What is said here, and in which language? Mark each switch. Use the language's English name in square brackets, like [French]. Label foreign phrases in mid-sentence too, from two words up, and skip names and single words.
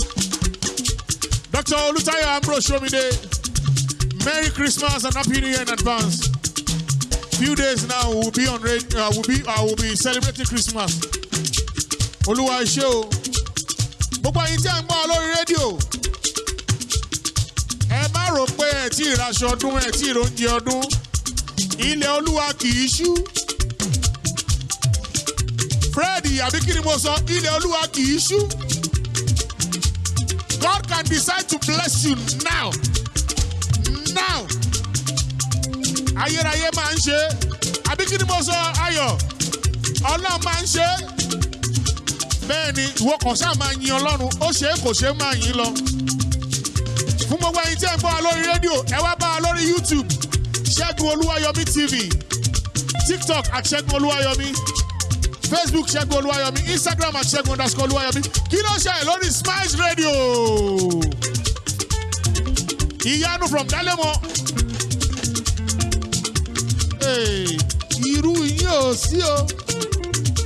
[English] Dr. Oluwayomi Shomide, Merry Christmas and Happy New Year in advance. Few days now we'll be on radio. I will be celebrating Christmas. [Yoruba] Olúwa ẹ ṣé o. Gbogbo ẹ̀yin tí a ń gbọ́ lórí rédíò. Ẹ má rò pé ẹ tí ì raṣọ ọdún, ẹ tí ì róúnjẹ ọdún. Ilẹ̀ Olúwa kì í ṣú. Freddy, àbí kí ni mo sọ? Ilẹ̀ Olúwa kì í ṣú. [English] God can decide to bless you now. Now. [Yoruba] Ayérayé máa ń ṣe. Àbí kí ni mo sọ? Ayọ̀. Ọlọ́run máa ń ṣe. Bẹ́ẹ̀ ni ìwọ kàn ṣáà máa yin Ọlọ́run. Ó ṣe é kò ṣe é máa yin lọ. Fún gbogbo ẹ̀yin tí ẹ̀ ń gbọ́ wa lórí rédíò, ẹ wá bá wa lórí YouTube. Segun Oluwayomi TV. TikTok at Segun Oluwayomi. Facebook Segun Oluwayomi. Instagram at Segun_Oluwayomi. Kí ló ṣe ẹ̀ lórí Smiles Radio? Ìyanu from Dalemo. Irú yín ò sí o.